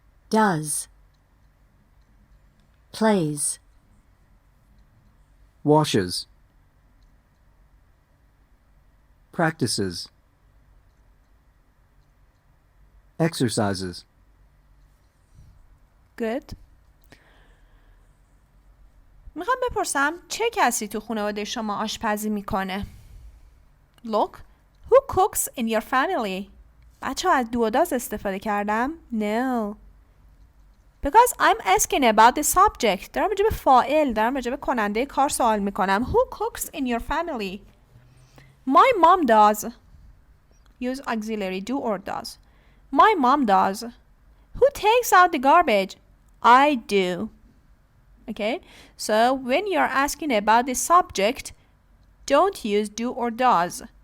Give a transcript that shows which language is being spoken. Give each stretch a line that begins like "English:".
English: Does. Plays. washes, practices, exercises. Good.
Persian: میخوام بپرسم چه کسی تو خانواده شما آشپزی میکنه؟
English: Look, who cooks in your family?
Persian: بچه ها از دو و داز استفاده کردم؟
English: No. Because I'm asking about the subject.
Persian: دارم راجع به فاعل، دارم راجع به کننده کار سوال میکنم.
English: Who cooks in your family? My mom does. Use auxiliary do or does. My mom does. Who takes out the garbage? I do. Okay? So when you're asking about the subject, don't use do or does.